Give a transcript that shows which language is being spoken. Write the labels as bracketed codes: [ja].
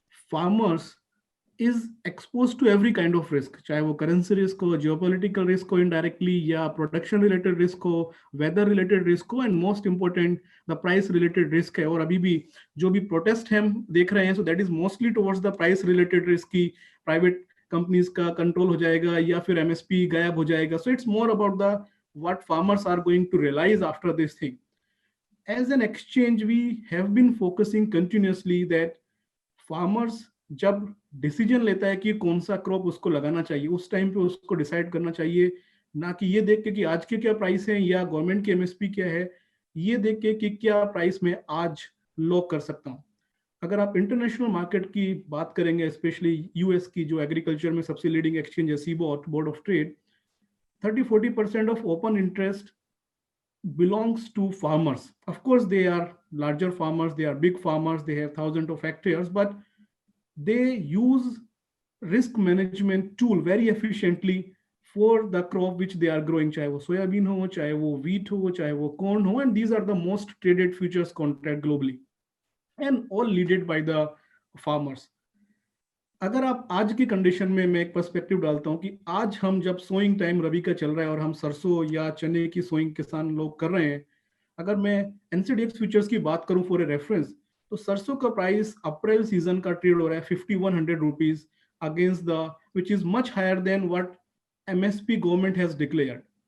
[en] farmers is exposed to every kind of risk, चाहे वो currency risk हो, geopolitical risk हो indirectly, या production related risk हो, weather related risk हो, and most important the price related risk है. [hi] और अभी भी जो भी protest हम देख रहे हैं, [en] so that is mostly towards the price related risk की private companies का control हो जाएगा या फिर MSP गायब हो जाएगा. So it's more about the what farmers are going to realize after this thing. As an exchange, we have been focusing continuously that [hi] farmers जब डिसीजन लेता है कि कौन सा क्रॉप उसको लगाना चाहिए, उस टाइम पे उसको डिसाइड करना चाहिए, ना कि ये देख के कि आज के क्या प्राइस है या गवर्नमेंट की एमएसपी क्या है, ये देख के कि क्या प्राइस में आज लॉक कर सकता हूं. अगर आप इंटरनेशनल मार्केट की बात करेंगे, स्पेशली यूएस की जो एग्रीकल्चर में सबसे लीडिंग एक्सचेंज है सीबोट, board of trade, 30-40% [en] Of open interest belongs to farmers. Of course, they are larger farmers, they are big farmers, they have thousands of hectares, but they use risk management tool very efficiently for the crop which they are growing, [hi] चाहे वो soybean हो, चाहे वो wheat हो, चाहे वो corn हो, [en] and these are the most traded futures contract globally, and all leaded by the farmers. [hi] अगर आप आज की कंडीशन में, मैं एक पर्सपेक्टिव डालता हूं कि आज हम जब सोइंग टाइम रबी का चल रहा है और हम सरसों या चने की सोइंग किसान लोग कर रहे हैं, अगर मैं एनसीडीएक्स फ्यूचर्स की बात करूं [en] for a reference, [hi] तो सरसों का प्राइस अप्रैल सीजन का ट्रेड हो रहा है 5100 rupees [en] Against the, which is much higher than what MSP government has declared.